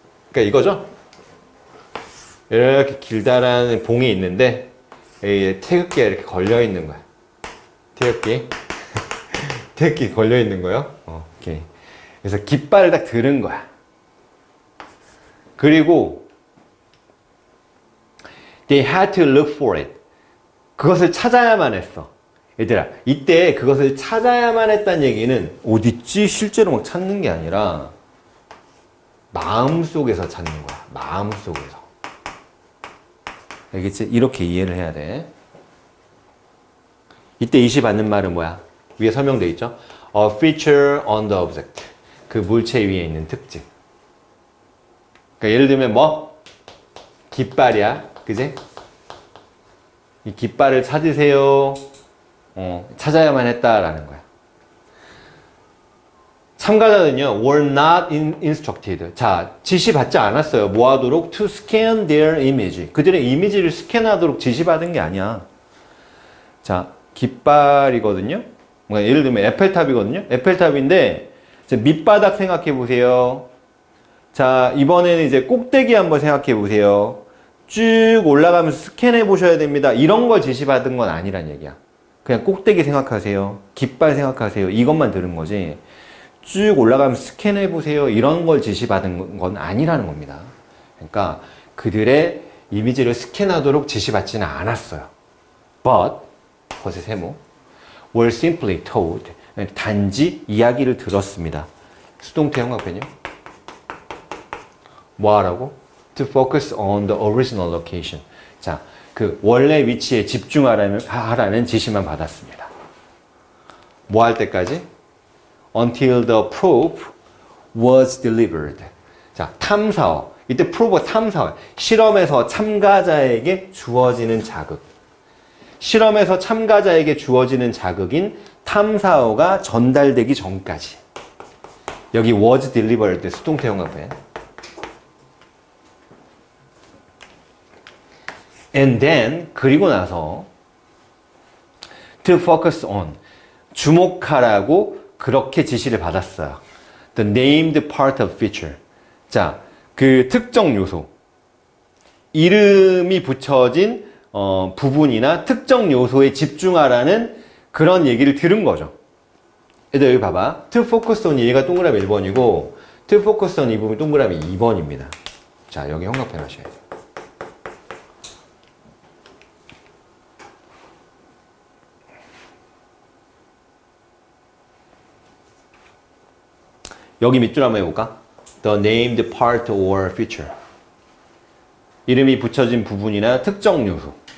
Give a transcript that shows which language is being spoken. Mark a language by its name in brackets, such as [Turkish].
[Korean] 그러니까 이거죠. 이렇게 길다란 봉이 있는데 태극기에 이렇게 걸려 있는 거야. 태극기 걸려 있는 거요. 오케이. 그래서 깃발을 딱 들은 거야. 그리고 [English] they had to look for it. [Korean] 그것을 찾아야만 했어. 얘들아, 이때 그것을 찾아야만 했다는 얘기는 어딨지? 실제로 막 찾는 게 아니라 마음속에서 찾는 거야. 마음속에서. 알겠지? 이렇게 이해를 해야 돼. 이때 이시 받는 말은 뭐야? 위에 설명되어 있죠? [English] A feature on the object. [Korean] 그 물체 위에 있는 특징. 그러니까 예를 들면 뭐? 깃발이야. 그지? 이 깃발을 찾으세요. 찾아야만 했다라는 거야. 참가자는요, [English] were not instructed. [Korean] 자, 지시받지 않았어요. 뭐 하도록? [English] To scan their image. [Korean] 그들의 이미지를 스캔하도록 지시받은 게 아니야. 자, 깃발이거든요. 그러니까 예를 들면 에펠탑이거든요. 에펠탑인데, 밑바닥 생각해 보세요. 자, 이번에는 이제 꼭대기 한번 생각해 보세요. 쭉 올라가면서 스캔해 보셔야 됩니다. 이런 걸 지시받은 건 아니란 얘기야. 그냥 꼭대기 생각하세요. 깃발 생각하세요. 이것만 들은 거지. 쭉 올라가면서 스캔해 보세요. 이런 걸 지시받은 건 아니라는 겁니다. 그러니까 그들의 이미지를 스캔하도록 지시받지는 않았어요. [English] But, [Korean] 것의 세모, [English] were simply told. [Korean] 단지 이야기를 들었습니다. 수동태 형광펜이요. 뭐 하라고? [English] To focus on the original location. [Korean] 자, 그 원래 위치에 집중하라는 지시만 받았습니다. 뭐 할 때까지? [English] Until the proof was delivered. [Korean] 자, 탐사어. 이때 prove가 탐사어. 실험에서 참가자에게 주어지는 자극. 실험에서 참가자에게 주어지는 자극인 탐사어가 전달되기 전까지. 여기 was delivered 수동태 형광펜. [English] And then, [Korean] 그리고 나서 to focus on, 주목하라고 그렇게 지시를 받았어요. [English] The named part of feature. [Korean] 자, 그 특정 요소. 이름이 붙여진 부분이나 특정 요소에 집중하라는 그런 얘기를 들은 거죠. 얘들 여기 봐봐. to focus on 얘가 동그라미 1번이고 to focus on 이 부분이 동그라미 2번입니다. 자, 여기 형광펜 하셔야 돼요. 여기 밑줄 한번 해볼까? [English] The named part or feature. [Korean] 이름이 붙여진 부분이나 특정 요소.